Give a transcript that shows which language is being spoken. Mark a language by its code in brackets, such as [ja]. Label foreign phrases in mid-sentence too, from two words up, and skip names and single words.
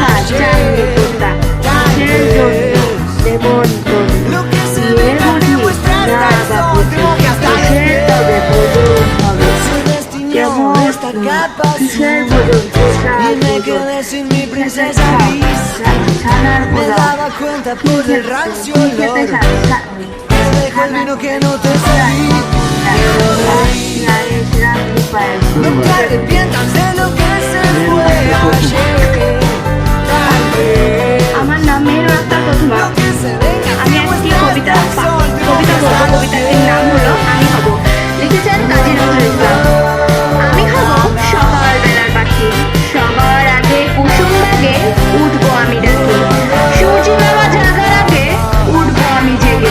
[bn] চাইলে তোমরা কিসের জন্য নেমন্তন্ন বিয়ের বুঝি না বা বুঝি কিসের তবে ভোজন হবে কেমন কিসের ভোজন [es] Dime que eres mi princesa gris. [bn] ছানার [es] Me [bn] পোড়া [es] daba cuenta por el rancio olor. Me dejo el vino que no te serví. No te arrepientas de lo que se fue ayer. Tal vez [bn] আমার নাম মেহের আক্তার প্রথমা [es] lo que se venga [bn] আমি একটি কবিতা বলবো। কবিতাটির নাম হলো আমি হব। লিখেছেন কাজী নজরুল ইসলাম। আমি হব সকালবেলার পাখি, সবার আগে কুসুম বাগে উঠবো আমি ডাকে, সূর্য বাবা জাগার আগে উঠবো আমি জেগে।